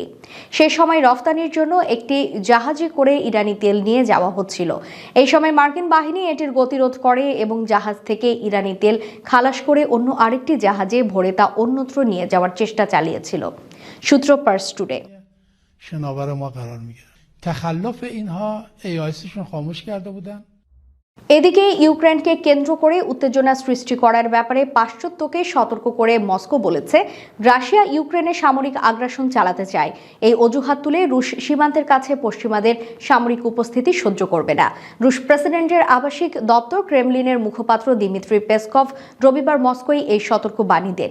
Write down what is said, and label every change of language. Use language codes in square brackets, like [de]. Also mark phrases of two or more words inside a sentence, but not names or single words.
[bn] সে সময় রফতানির জন্য একটি জাহাজে করে ইরানি তেল নিয়ে যাওয়া হচ্ছিল। এই সময় মার্কিন বাহিনী এটির গতিরোধ করে এবং জাহাজ থেকে ইরানি তেল খালাস করে অন্য আরেকটি জাহাজে ভরে তা অন্যত্র নিয়ে যাওয়ার চেষ্টা চালিয়েছিল। সূত্র পার্স টুডে। [fa] شناور ما قرار میگیره. تخلف اینها AISشون خاموش کرده بودن. [bn] এদিকে ইউক্রেনকে কেন্দ্র করে উত্তেজনা সৃষ্টি করার ব্যাপারে পাশ্চাত্যকে সতর্ক করে মস্কো বলেছে, রাশিয়া ইউক্রেনে সামরিক আগ্রাসন চালাতে চায়। এই অজুহাত তুলে রুশ সীমান্তের কাছে পশ্চিমাদের সামরিক উপস্থিতি সহ্য করবে না। রুশ প্রেসিডেন্টের আবাসিক দপ্তর ক্রেমলিনের মুখপাত্র দিমিত্রি পেসকভ রবিবার মস্কোয় এই সতর্ক বাণী দেন।